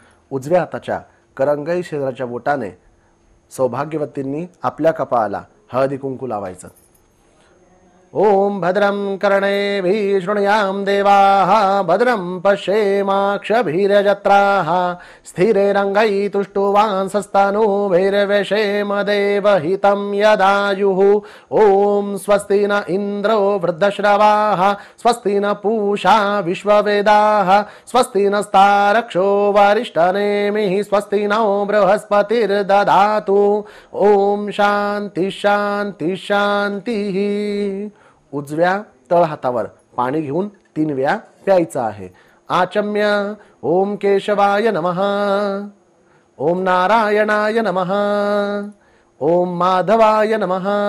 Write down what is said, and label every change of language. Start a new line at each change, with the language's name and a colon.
Marathi: उजव्या हाताच्या करंगई शेजारच्या बोटाने सौभाग्यवतींनी आपल्या कपाळाला हळदी कुंकू लावायचं।
Sanskrit: ओम भद्रं कर्णेभिः शृणुयाम देवाः भद्रं पश्येमाक्षभिर्यजत्राः स्थिरैरङ्गैः तुष्टुवांसस्तनूभिर्व्यशेम देवहितं यदायुः। ओम स्वस्ति न इन्द्रो वृद्धश्रवाः स्वस्ति न पूषा विश्ववेदाः स्वस्ति नस्तारक्षो वरिष्ठनेमिः स्वस्ति नो बृहस्पतिर्दधातु। ओम शांति शांति शांतिः।
Marathi: उजव्या तळ हातावर पाणी घेऊन 3 वेळा प्यायचं आहे।
Sanskrit: आचम्य ओम केशवाय नमः ओम नारायणाय नमः ओम माधवाय नमः।